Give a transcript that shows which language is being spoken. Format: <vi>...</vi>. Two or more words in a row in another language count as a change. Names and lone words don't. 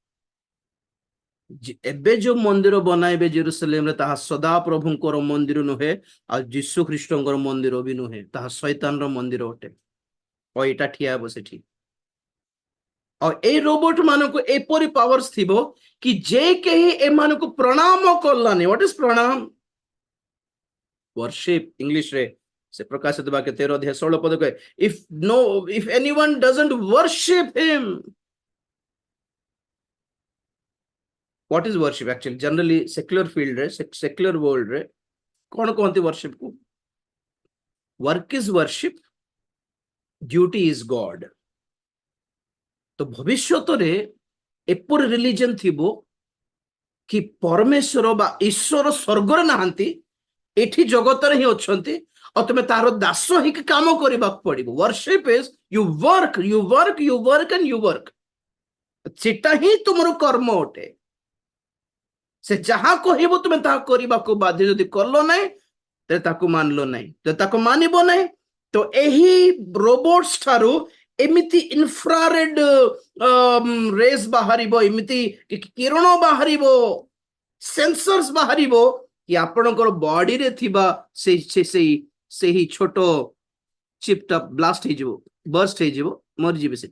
<or>ଏବେ ଯୋଉ ମନ୍ଦିର ବନାଇବେ ଜେରୁସାଲେମରେ, ତାହା ସଦାପ୍ରଭୁଙ୍କର ମନ୍ଦିର ନୁହେଁ, ଆଉ ଯୀଶୁ ଖ୍ରୀଷ୍ଟଙ୍କର ମନ୍ଦିର ବି ନୁହେଁ, ତାହା ଶୈତାନର ମନ୍ଦିର ଅଟେ। ଆଉ ଏଇଟା ଠିଆ ହେବ ସେଠି। ଆଉ ଏଇ ରୋବୋଟ ମାନଙ୍କୁ ଏପରି ପାୱାର୍ସ ଥିବ କି ଯେ କେହି ଏମାନଙ୍କୁ ପ୍ରଣାମ କଲାନି।</or> <en>what is ପ୍ରଣାମ? worship English</en> <or>ରେ ସେ ପ୍ରକାଶିତ ବାକ୍ୟ 13 ଅଧ୍ୟାୟ 16 ପଦ କହେ,</or> <en>if anyone doesn't worship him, what is worship actually? Generally secular field</en> <or>ରେ,</or> <en>secular world</en> <or>ରେ କଣ କହନ୍ତି worship କୁ?</or> <en>work is worship, duty is God।</en> <or>ତ ଭବିଷ୍ୟତରେ ଏପରି ରିଲିଜନ ଥିବ କି ପରମେଶ୍ୱର ବା ଈଶ୍ୱର ସ୍ୱର୍ଗରେ ନାହାନ୍ତି, ଏଠି ଜଗତରେ ହିଁ ଅଛନ୍ତି, ଆଉ ତମେ ତାର ଦାସ ହେଇକି କାମ କରିବାକୁ ପଡିବ।</or> <en>worship is you work and you work।</en> <or>ସେଟା ହିଁ ତୁମର କର୍ମ ଅଟେ। ସେ ଯାହା କହିବ ତୁମେ ତାହା କରିବାକୁ ବାଧ୍ୟ। ଯଦି କଲ ନାହିଁ ତେବେ ତାକୁ ମାନିଲ ନାହିଁ। ଯଦି ତାକୁ ମାନିବ ନାହିଁ ତ ଏହି ରୋବୋଟ୍ସ ଠାରୁ ଏମିତି</or> <en>infrared rays</en> <or>ବାହାରିବ, ଏମିତି କିରଣ ବାହାରିବ, ସେନ୍ସର୍ସ ବାହାରିବ କି ଆପଣଙ୍କର ବଡିରେ ଥିବା ସେହି ଛୋଟ ଚିପ୍ଟା ବ୍ଲାଷ୍ଟ ହେଇଯିବ, ବର୍ଷ୍ଟ ହେଇଯିବ, ମରିଯିବେ ସେଠି।</or>